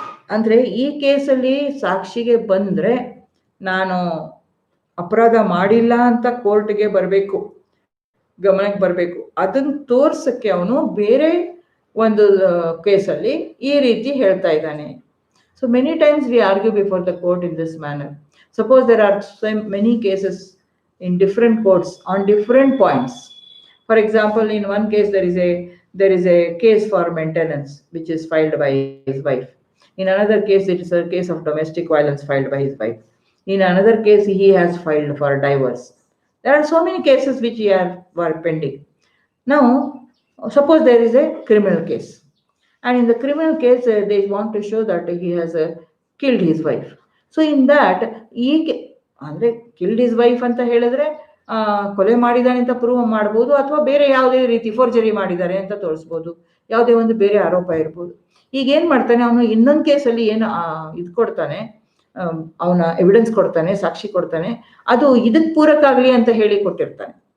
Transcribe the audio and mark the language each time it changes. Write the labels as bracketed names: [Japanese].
[Kannada] ಅಂದ್ರೆ ಈ ಕೇಸಲ್ಲಿ ಸಾಕ್ಷಿಗೆ ಬಂದ್ರೆ ನಾನು ಅಪರಾಧ ಮಾಡಿಲ್ಲ ಅಂತ ಕೋರ್ಟ್ಗೆ ಬರಬೇಕು, ಗಮನಕ್ಕೆ ಬರಬೇಕು. ಅದನ್ನು ತೋರ್ಸಕ್ಕೆ ಅವನು ಬೇರೆ ಒಂದು ಕೇಸಲ್ಲಿ ಈ ರೀತಿ ಹೇಳ್ತಾ ಇದ್ದಾನೆ. [English] So many times we argue before the court in this manner. Suppose there are so many cases in different courts on different points. For example, in one case there is a case for maintenance which is filed by his wife. In another case, it is a case of domestic violence filed by his wife. In another case, he has filed for divorce. There are so many cases which were pending. Now, suppose there is a criminal case, and in the criminal case, they want to show that he has killed his wife. So in that, [Kannada] ಅಂದ್ರೆ [English] killed his wife [Kannada] ಅಂತ ಹೇಳಿದ್ರೆ ಕೊಲೆ ಮಾಡಿದಾನೆ ಅಂತ prove ಮಾಡ್ಬೋದು, ಅಥವಾ ಬೇರೆ ಯಾವುದೇ ರೀತಿ ಫೋರ್ಜರಿ ಮಾಡಿದ್ದಾರೆ ಅಂತ ತೋರಿಸ್ಬೋದು, ಯಾವುದೇ ಒಂದು ಬೇರೆ ಆರೋಪ ಇರ್ಬೋದು. ಈಗ ಏನ್ ಮಾಡ್ತಾನೆ ಅವನು, ಇನ್ನೊಂದು ಕೇಸಲ್ಲಿ ಏನು ಇದು ಕೊಡ್ತಾನೆ, ಅವನ ಎವಿಡೆನ್ಸ್ ಕೊಡ್ತಾನೆ, ಸಾಕ್ಷಿ ಕೊಡ್ತಾನೆ, ಅದು ಇದಕ್ಕೆ ಪೂರಕ ಆಗಲಿ ಅಂತ ಹೇಳಿ ಕೊಟ್ಟಿರ್ತಾನೆ.